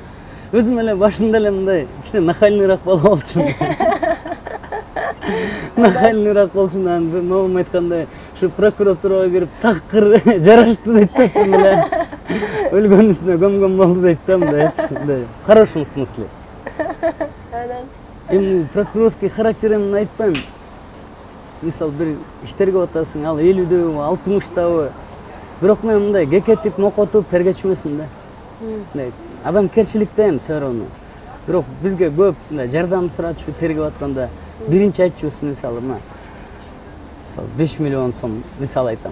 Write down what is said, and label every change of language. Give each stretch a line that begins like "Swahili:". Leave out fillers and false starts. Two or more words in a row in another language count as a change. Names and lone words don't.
Kyrgyz: Өзүм эле башында эле мындай кичине нахальныйраак бала болчумун. Нахальныйраак болчумун, анан бир мамам айткандай, ушу прокуратурага кирип такыр жарашты дейт да, эле. Өлгөн үстүнө көмгөн болду дейт да, мындай,
Russian: в хорошем смысле.
Kyrgyz: Эми
Russian: прокурорский характер
Kyrgyz: эмне айтпайм. Мисалы бир иш тергеп атасың, ал 50-дөбү, 60-табы. Бирок мен мындай кекетип, мокотуп тергечү эмесмин да. Мындай адамгерчиликте эми сөрөнү. Бирок бизге көп мындай жардам сурачу тергеп атканда биринчи айтчубуз мисалы 5 миллион сом мисалы айтам.